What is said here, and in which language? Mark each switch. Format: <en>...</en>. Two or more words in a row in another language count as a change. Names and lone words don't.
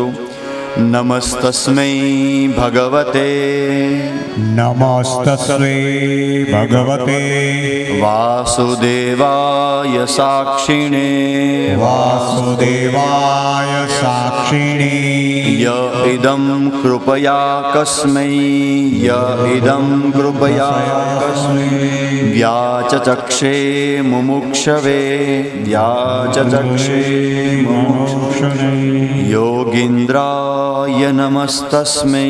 <sa>નમસ્તસ્મૈ ભગવતે નમસ્તસ્મૈ ભગવતે વાસુદેવાય સાક્ષિણે વાસુદેવાય સાક્ષિણે य इदं कृपया कस्मै य इदं कृपया कस्मै व्याचचक्षे मुमुक्षवे व्याचचक्षे मुमुक्षवे योगीन्द्राय नमस्तस्मै</sa>